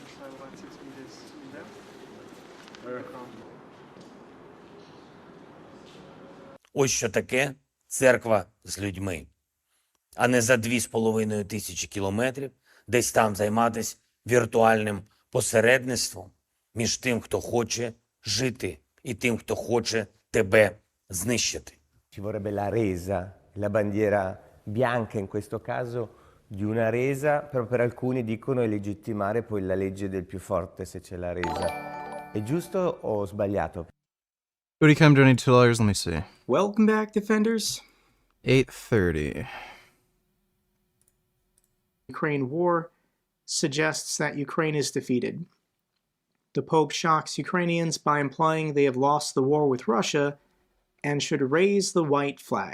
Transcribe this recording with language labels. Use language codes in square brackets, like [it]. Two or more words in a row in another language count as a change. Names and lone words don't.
[uk] Ось що таке церква з людьми. А не за 2500 кілометрів десь там займатися віртуальним посередництвом між тим, хто хоче жити, і тим, хто хоче тебе знищити. [it] Ci vorrebbe la resa, la bandiera bianca in questo caso di una resa, però per alcuni dicono è legittimare poi la legge del più forte se c'è la resa. È giusto o sbagliato? [en] Booty Cam donated $2. Let me see. Welcome back, defenders. 8:30. Ukraine war suggests that Ukraine is defeated. The Pope shocks Ukrainians by implying they have lost the war with Russia and should raise the white flag.